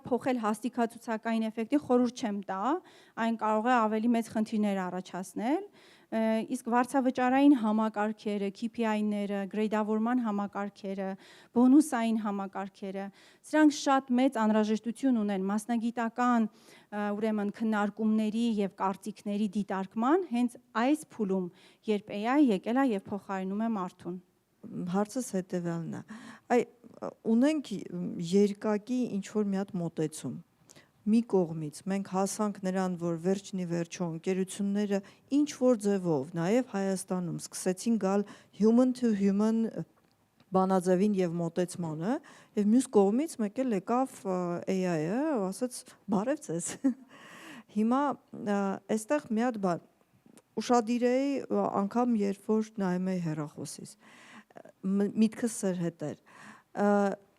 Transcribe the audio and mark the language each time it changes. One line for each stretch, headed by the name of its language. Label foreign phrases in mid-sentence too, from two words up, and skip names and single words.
Armenian: փոխել հաստիկացուցակային էֆեկտի խորհուրդ չեմ տա, այն կարող է ավելի մեծ խնդիրներ առաջացնել, իսկ վարձավճարային համակարգերը, KPI-ները, գրեյդավորման համակարգերը, բոնուսային համակարգերը, սրանք շատ մեծ անհրաժեշտություն ունեն մասնագիտական ուրեմն քննարկումների եւ կարծիքների դիտարկման հենց այս փուլում, երբ AI եկել է եւ փոխարինում է մարդուն։ Հարցս հետեւյալն է։ Ունենք երկակի ինչ որ մի հատ մոտեցում։ Մի կողմից մենք հասանք նրան, որ վերջնի վերջո ընկերությունները ինչ որ ձևով, նաև Հայաստանում սկսեցին գալ
English: human to human
Armenian: բանաձևին եւ մոտեցմանը, եւ մյուս կողմից մեկ էլ եկավ AI-ը, ասաց բարև ձեզ։ Հիմա այստեղ մի հատ բան ուշադիր էի անգամ երբ որ նայում էի հեռախոսից։ Միտքս սեր հետ էր։